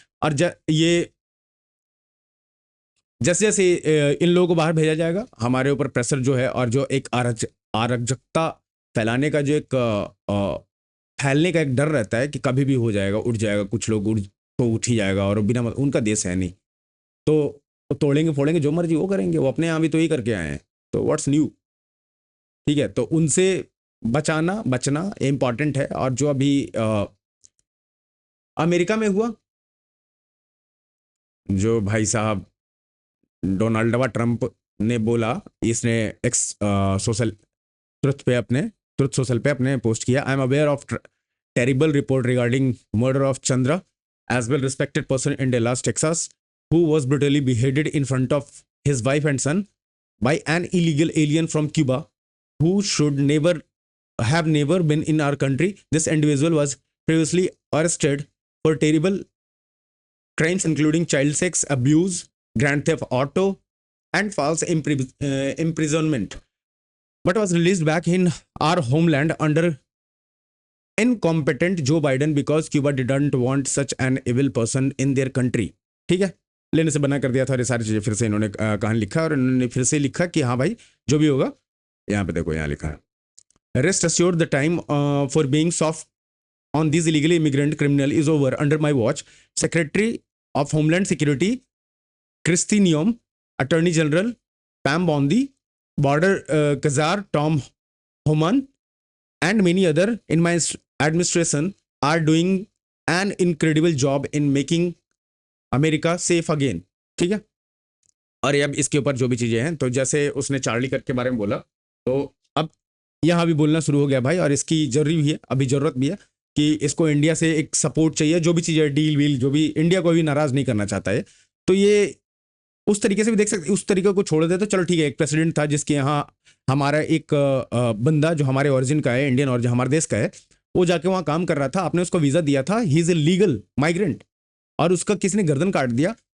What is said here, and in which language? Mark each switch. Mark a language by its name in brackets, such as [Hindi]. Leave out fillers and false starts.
[Hindi] और ये जैसे जैसे इन लोगों को बाहर भेजा जाएगा, हमारे ऊपर प्रेशर जो है, और जो एक अराजकता फैलाने का जो एक फैलने का एक डर रहता है कि कभी भी हो जाएगा, उठ जाएगा, कुछ लोग उठ ही जाएगा, और बिना उनका देश है नहीं, तो तोड़ेंगे फोड़ेंगे जो मर्जी वो करेंगे, वो अपने यहाँ भी तो ही करके आए हैं, तो [English] What's new. [Hindi] ठीक है, तो उनसे बचना इम्पॉर्टेंट है। और जो अभी अमेरिका में हुआ, जो भाई साहब डोनाल्ड ट्रंप ने बोला, इसने एक्स सोशल ट्रुथ सोशल पे अपने पोस्ट किया, [English] I am aware of terrible report regarding murder of Chandra as well respected person in Dallas, Texas, who was brutally beheaded in front of his wife and son by an illegal alien from Cuba who should never been in our country. This individual was previously arrested for crimes including child sex abuse, grand theft auto, and false imprisonment, but was released back in our homeland under incompetent Joe Biden because Cuba didn't want such an evil person in their country. [Hindi] ठीक है, लेने से बना कर दिया था और ये सारी चीज़ें फिर से इन्होंने कहानी लिखा और इन्होंने फिर से लिखा कि हाँ भाई जो भी होगा, यहाँ पे देखो यहाँ लिखा है, [English] Rest assured the time for being soft on these illegally immigrant criminal is over under my watch. Secretary of Homeland Security Kristi Noem, Attorney General Pam Bondi, Border Kazar Tom Homan, and many other in my administration are doing an incredible job in making America safe again. [Hindi] ठीक है, और अब इसके ऊपर जो भी चीज़ें हैं, तो जैसे उसने चार्ली करके बारे में बोला, तो अब यहाँ भी बोलना शुरू हो गया भाई, और इसकी जरूरी भी है, अभी ज़रूरत भी है कि इसको इंडिया से एक सपोर्ट चाहिए, जो भी चीज़ें डील वील जो भी, इंडिया को भी नाराज़ नहीं करना चाहता है, तो ये उस तरीके से भी देख सकते, उस तरीके को छोड़ दे तो चलो ठीक है, एक प्रेसिडेंट था जिसके यहाँ हमारा एक बंदा जो हमारे ओरिजिन का है, इंडियन और जो हमारे देश का है, वो जाके वहाँ काम कर रहा था, आपने उसको वीज़ा दिया था, [English] he is a legal migrant, [Hindi] और उसका किसी ने गर्दन काट दिया।